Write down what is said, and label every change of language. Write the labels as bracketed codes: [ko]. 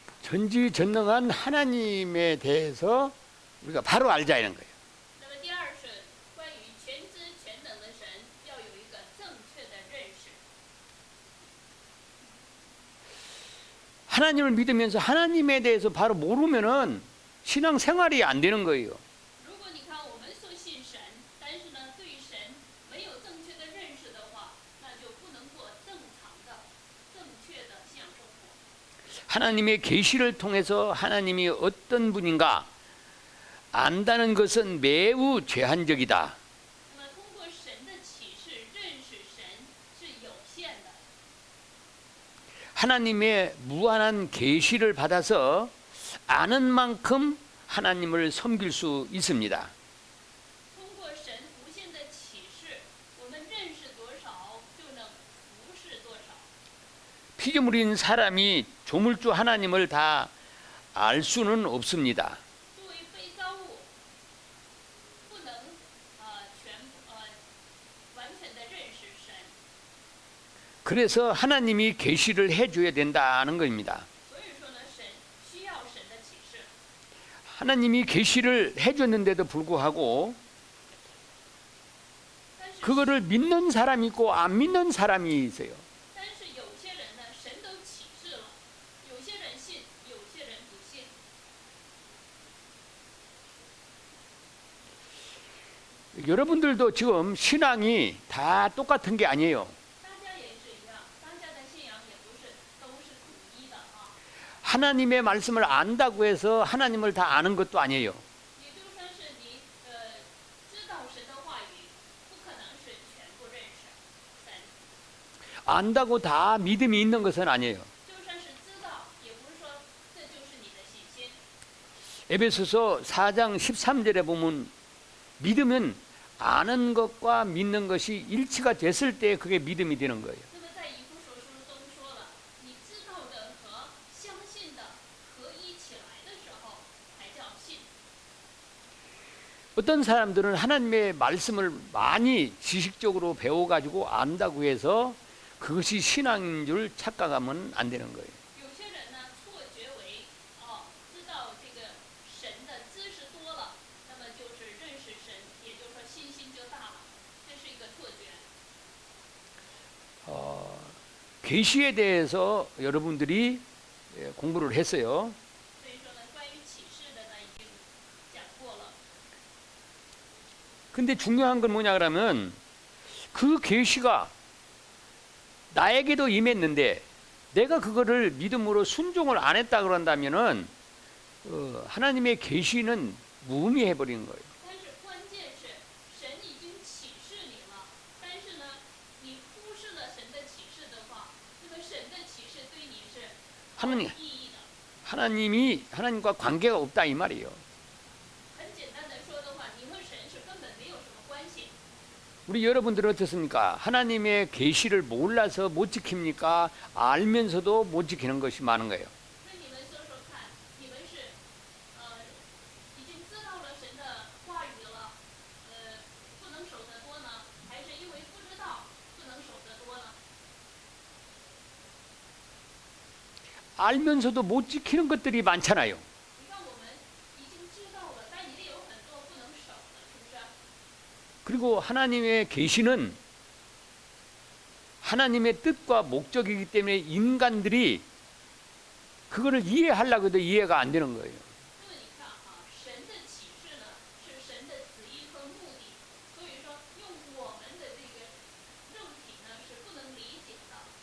[ko] 전지전능한 하나님에 대해서 우리가 바로 알자 이런 거예요. [zh] 那么第二是关于全知全能的神，要有一个正确的认识。 [ko] 하나님을 믿으면서 하나님에 대해서 바로 모르면은 신앙 생활이 안 되는 거예요. [zh] 如果你看我们说信神，但是呢对神没有正确的认识的话，那就不能过正常的、正确的信仰生活。 [ko] 하나님의 계시를 통해서 하나님이 어떤 분인가 안다는 것은 매우 제한적이다. [zh] 那么通过神的启示认识神是有限的。 [ko] 하나님의 무한한 계시를 받아서 아는 만큼 하나님을 섬길 수 있습니다. [zh] 通过神无限的启示，我们认识多少就能服侍多少。 [ko] 피조물인 사람이 조물주 하나님을 다 알 수는 없습니다. [zh] 作为被造物，不能完全的认识神， [ko] 그래서 하나님이 계시를 해줘야 된다는 겁니다. [zh] 所以说呢，神需要神的启示。 [ko] 하나님이 계시를 해줬는데도 불구하고 [zh] 但是 [ko] 그거를 믿는 사람이 있고 안 믿는 사람이 있어요. [zh] 但是有些人呢，神都启示了，有些人信，有些人不信。 [ko] 여러분들도 지금 신앙이 다 똑같은 게 아니에요. [zh] 大家也是一样，大家的信仰也不是都是统一的啊。 [ko] 하나님의 말씀을 안다고 해서 하나님을 다 아는 것도 아니에요. [zh] 也就算是你知道神的话语，不可能是全部认识神。 [ko] 안다고 다 믿음이 있는 것은 아니에요. [zh] 就算是知道，也不是说这就是你的信心。 [ko] 에베소서 4장 13절에 보면 믿음은 아는 것과 믿는 것이 일치가 됐을 때 그게 믿음이 되는 거예요. [zh] 那么在以弗所书中说了，你知道的和相信的合一起来的时候，才叫信。 [ko] 어떤 사람들은 하나님의 말씀을 많이 지식적으로 배워가지고 안다고 해서 그것이 신앙인 줄 착각하면 안 되는 거예요. [zh] 有些人呢，错觉为知道这个神的知识多了，那么就是认识神，也就是说信心就大了，这是一个错觉。 [ko] 계시에 대해서 여러분들이 공부를 했어요. [zh] 所以说呢，关于启示的呢，已经讲过了。 [ko] 근데 중요한 건 뭐냐 그러면 그 계시가 나에게도 임했는데 내가 그거를 믿음으로 순종을 안 했다 그런다면은 하나님의 계시는 무의미해 버리는 거예요. [zh] 但是关键是，神已经启示你了，但是呢，你忽视了神的启示的话，那么神的启示对你是毫无 [ko] 하나님 [zh] 意义的。 [ko] 하나님이 하나님과 관계가 없다 이 말이에요. [zh] 很简单的说的话，你和神是根本没有什么关系。 [ko] 우리 여러분들은 어떻습니까? 하나님의 계시를 몰라서 못 지킵니까? 알면서도 못 지키는 것이 많은 거예요. [zh] 那你们说说看，你们是已经知道了神的话语了，不能守得多呢，还是因为不知道不能守得多呢？ [ko] 알면서도 못 지키는 것들이 많잖아요. [zh] 你看我们已经知道了，但也有很多不能守的，是不是？ [ko] 그리고 하나님의 계시는 하나님의 뜻과 목적이기 때문에 인간들이 그거를 이해하려고 해도 이해가 안 되는 거예요. [zh] 那么你看啊，神的启示呢是神的旨意和目的，所以说用我们的这个肉体呢是不能理解的，